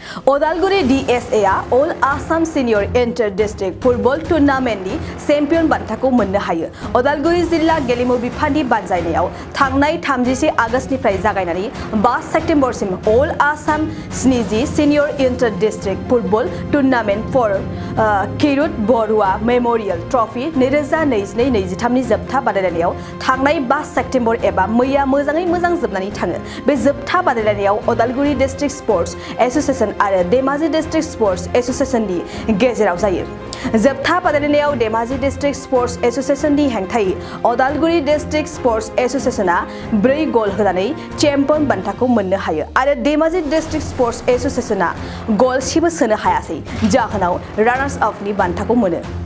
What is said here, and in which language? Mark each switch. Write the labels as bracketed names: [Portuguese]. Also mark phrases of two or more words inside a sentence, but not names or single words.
[Bodo] Odalguri DSA All Assam Senior Inter-District Football Tournament ni Champion बान्थाखौ मोननो हायो। Odalguri जिल्ला गेलेमु बिफाननि बानजायनायाव थांनाय 31 आगस्तनिफ्राय जागायनानै 5 सेप्तेम्बरसिम All Assam स्निजि Senior Inter-District Football Tournament for Khirud Baruah Memorial Trophy 2022-23 नि जोबथा बादायलायनायाव थांनाय 5 सेप्तेम्बर एबा मैया मोजाङै मोजां जोबनानै थाङो। बे जोबथा बादायलायनायाव Odalguri District Sports Association आरो धेमाजि District Sports Association नि गेजेराव जायो। जोबथा बादायलायनायाव धेमाजि District Sports Association नि हेंथायै Odalguri District Sports Association आ 4 गल होनानै चेम्पियन बान्थाखौ मोननो हायो आरो धेमाजि District Sports Association आ गलसेबो सोनो हायासै जाहोनाव [English] runners up [Bodo] नि बान्थाखौ मोनो।